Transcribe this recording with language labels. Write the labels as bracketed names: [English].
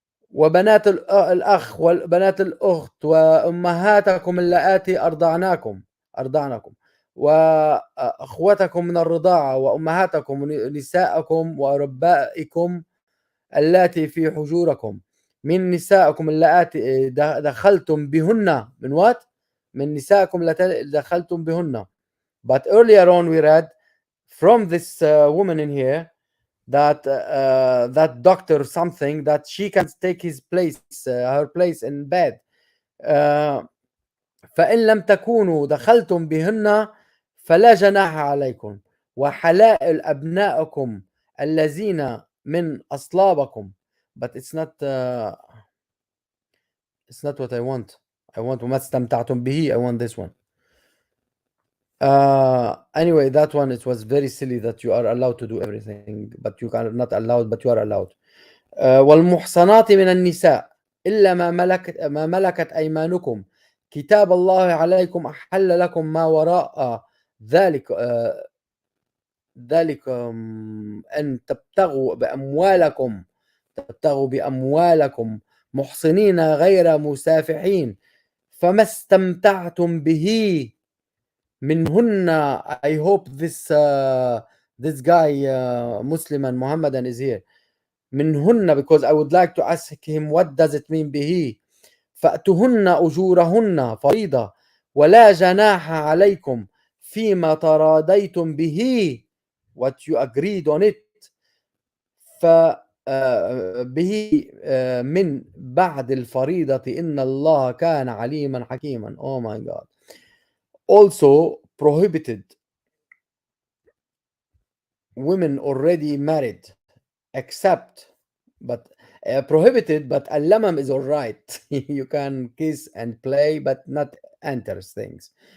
[Arabic] وبنات الأخ وبنات الأخت وأمهاتكم اللاتي أرضعناكم وأخوتكم من الرضاعة وأمهاتكم نساءكم وربائكم اللاتي في حجوركم من نسائكم اللاتي دخلتم بهن. من [English] what? [Arabic] من نسائكم اللاتي دخلتم بهن. [English] But earlier on we read from this woman in here that that doctor something that she can take his place, her place in bed. [Arabic] فإن لم تكونوا دخلتم بهن فلا جناح عليكم وحلائل أبنائكم الذين من أصلابكم. [English] But it's not what I want. I want [Arabic] وما استمتعتم به. [English] I want this one. Anyway, that one, it was very silly that you are allowed to do everything, but you are not allowed, but you are allowed. [Arabic] والمحصنات من النساء إلا ما ملكت أيمانكم كتاب الله عليكم أحل لكم ما وراء ذلك أن تبتغوا بأموالكم محصنين غير مسافحين فما استمتعتم به منهن. [English] I hope this guy Muslim and Mohammedan is here. [Arabic] منهن, [English] because I would like to ask him what does it mean [Arabic] به. فأتهن أجورهن فريضة ولا جناح عليكم فيما تراضيتم به, [English] what you agreed on it. [Arabic] به من بعد الفريضة إن الله كان عليما حكيما. [English] Oh my God. Also prohibited women already married, except but prohibited, but al-lamam is all right. You can kiss and play but not enter things.